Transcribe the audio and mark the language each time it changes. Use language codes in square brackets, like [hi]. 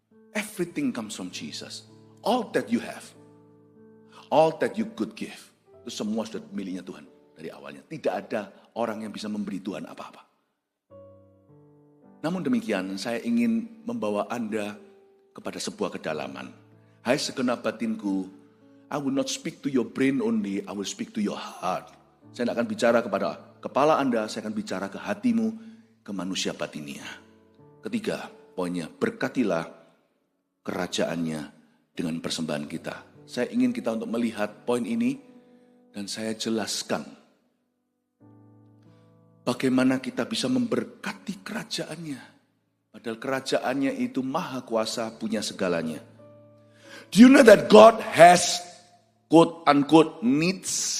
[en] Everything comes from Jesus. All that you have, all that you could give, [id] itu semua sudah miliknya Tuhan dari awalnya. Tidak ada orang yang bisa memberi Tuhan apa-apa. Namun demikian, saya ingin membawa Anda kepada sebuah kedalaman. Hai segenap batinku, [en] I will not speak to your brain only, I will speak to your heart. [id] Saya tidak akan bicara kepada kepala Anda, saya akan bicara ke hatimu, ke manusia batinia. Ketiga, poinnya, berkatilah kerajaannya dengan persembahan kita. Saya ingin kita untuk melihat poin ini, dan saya jelaskan bagaimana kita bisa memberkati kerajaannya. Padahal kerajaannya itu maha kuasa, punya segalanya. [en] Do you know that God has quote unquote needs?